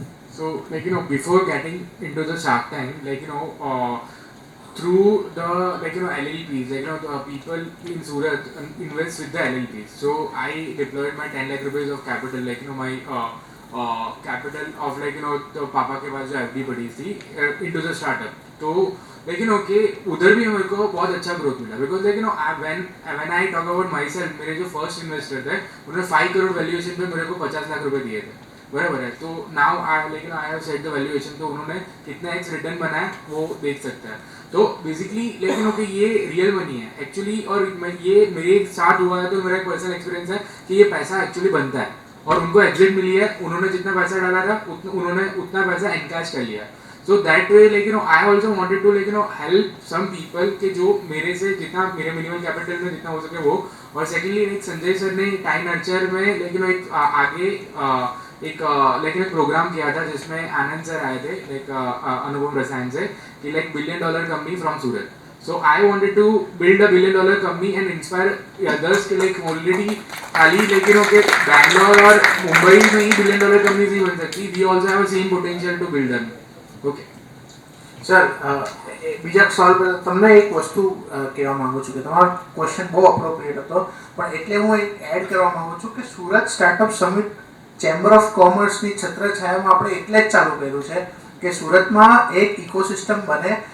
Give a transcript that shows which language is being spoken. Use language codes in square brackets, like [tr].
[en] So like before getting into the Shark Tank, like through the LLPs, the people in Surat invest with the LLPs. So I deployed my 10 lakh rupees of capital, my capital of the [hi] पापा के पास जो FD पड़ी थी [en] into the startup. [hi] तो कि उधर भी मेरे को बहुत अच्छा ग्रोथ मिला, because [en] when I talk about myself, [hi] मेरे जो फर्स्ट इन्वेस्टर थे उन्होंने 5 करोड़ वैल्यूएशन पे मेरे को 50 लाख रुपए दिए थे, बराबर है. तो [en] now I have set the valuation, [hi] तो उन्होंने कितना एक्स रिटर्न बनाया वो देख सकता है. तो बेसिकली कि ये रियल मनी है एक्चुअली, और ये मेरे साथ हुआ है, तो मेरा एक पर्सनल एक्सपीरियंस है कि ये पैसा एक्चुअली बनता है. और उनको एग्जिट मिली है, उन्होंने जितना पैसा डाला था उन्होंने उतना पैसा एनकैश कर लिया. [en] So that way, like, you know, I also wanted to, like, you know, help some people [hi] कि जो मेरे से जितना मेरे मिनिमम कैपिटल में जितना हो सके वो. और सेकेंडली एक संजय सर ने टाइम नर्चर में, like, you know, एक आगे एक like एक प्रोग्राम किया था जिसमें आनंद सर आए थे, like अनुपम रसायन से, कि [en] like $1 billion company from Surat. So I wanted to build a $1 billion company and inspire others कि like already खाली, like, you know, [hi] कि बैंगलोर और मुंबई में ही $1 billion companies नहीं बन सकती. [en] We also have a same potential to build them. Okay [gu] sir, બીજા સવાલ પર તમને એક વસ્તુ કહેવા માંગુ છું કે તમારો ક્વેશ્ચન બહુ અપ્રોપ્રિએટ હતો, પણ એટલે હું એક એડ કરવા માંગુ છું કે Surat startup summit chamber of કોમર્સની છત્રછાયામાં આપણે એટલે જ ચાલુ કર્યું છે કે સુરતમાં એક ઇકોસિસ્ટમ બને.